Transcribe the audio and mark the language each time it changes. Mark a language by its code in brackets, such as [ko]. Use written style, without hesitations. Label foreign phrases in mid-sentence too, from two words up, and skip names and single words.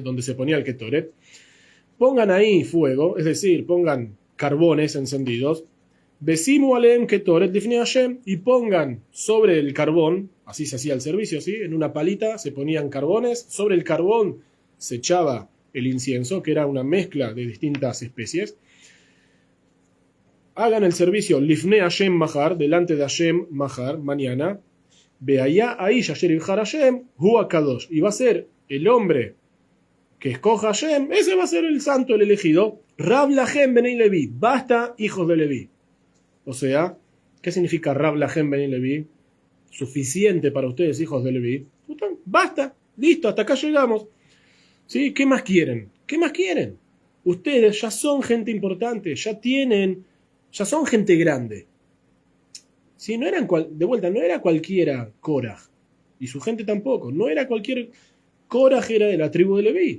[es] Donde se ponía el Ketoret, pongan ahí fuego, es decir, pongan carbones encendidos, [he] ושימו עליהן קטרת לפני השם, [es] y pongan sobre el carbón, así se hacía el servicio, ¿sí? En una palita se ponían carbones, sobre el carbón se echaba el incienso, que era una mezcla de distintas especies. Hagan el servicio [he] לפני השם מחר, [es] delante de Hashem mahar, mañana, [he] והיה האיש אשר יבחר השם הוא הקדוש, [es] y va a ser el hombre que escoja Hashem, ese va a ser el santo, el elegido. [he] רב לכם בני לוי, [es] basta hijos de Levi. O sea, ¿qué significa [he] רב לכם בני לוי? [es] Suficiente para ustedes, hijos de Levi. Basta, listo, hasta acá llegamos. ¿Sí? ¿Qué más quieren? ¿Qué más quieren? Ustedes ya son gente importante, ya son gente grande. ¿Sí? No eran de vuelta, no era cualquiera Korah, y su gente tampoco, no era cualquier Korah, era de la tribu de Leví.